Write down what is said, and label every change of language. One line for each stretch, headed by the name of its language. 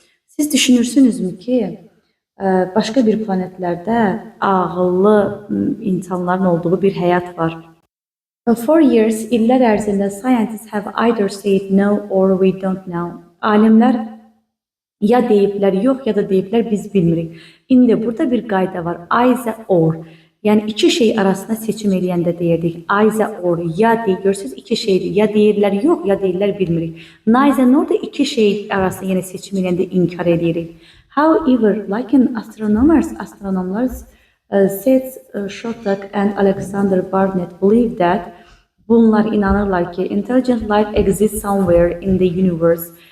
Azerbaijani: Siz düşünürsünüzmü ki, başqa bir planetlərdə ağıllı insanların olduğu bir həyat var?
English: For years,
Azerbaijani: illər ərzində
English: scientists have either said no or we don't know.
Azerbaijani: Alimlər ya deyiblər yox, ya da deyiblər biz bilmirik. İndi burada bir qayda var,
English: either or.
Azerbaijani: Yəni, iki şey arasında seçim eləyəndə deyirdik. Either or, ya deyir, görürsünüz, iki şeydir. Ya deyirlər yox, ya deyirlər bilmirik. Neither nor da iki şey arasında yenə seçim eləyəndə inkar edirik.
English: However, like in astronomlar Seth Shostak and Alexander Barnett believe that,
Azerbaijani: bunlar inanırlar ki,
English: intelligent life exists somewhere in the universe.